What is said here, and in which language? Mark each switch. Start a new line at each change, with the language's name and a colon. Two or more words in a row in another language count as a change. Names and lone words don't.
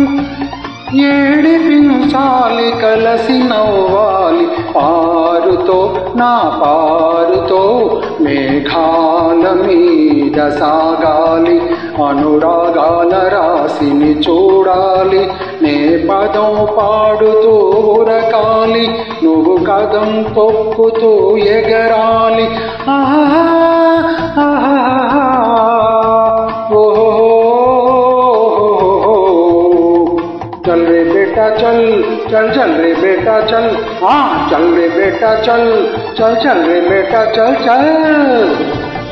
Telugu: ఏడిపించాలి కలసి నవ్వాలి పారుతో నా పారుతో, మేఘాల మీద సాగాలి, అనురాగాల రాశిని చూడాలి. నే పదం పాడుతూ ఉరకాలి, నువ్వు కదం తొక్కుతూ ఎగరాలి.
Hindi: ఆహా ఆహా ఓహో चल रे बेटा चल चल चल रे बेटा चल, हाँ चल रे बेटा चल चल चल रे बेटा चल चल